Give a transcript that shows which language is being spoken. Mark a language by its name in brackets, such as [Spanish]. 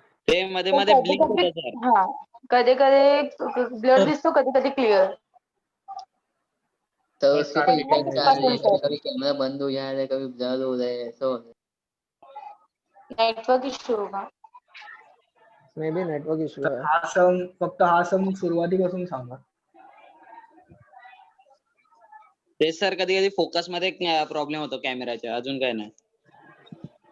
[Marathi] ते मध्ये मध्ये ब्लिंक होतं सर. हा, कधी कधी ब्लर दिसतो, कधी कधी क्लिअर। [Hindi] तो उसके कोई इफेक्ट आ रही है, कभी कभी कैमरा बंद हो जा रहा है, कभी ब्लर हो रहा है, ऐसा हो रहा है। नेटवर्क इश्यू होगा। [English] may be network issue [Marathi] तर [Hindi] है। [Marathi] हा सम फक्त हा सम सुरुवातीपासून सांगा. ते सर कधी कधी फोकस मध्ये प्रॉब्लेम होतो कॅमेराच्या, अजून काय नाही.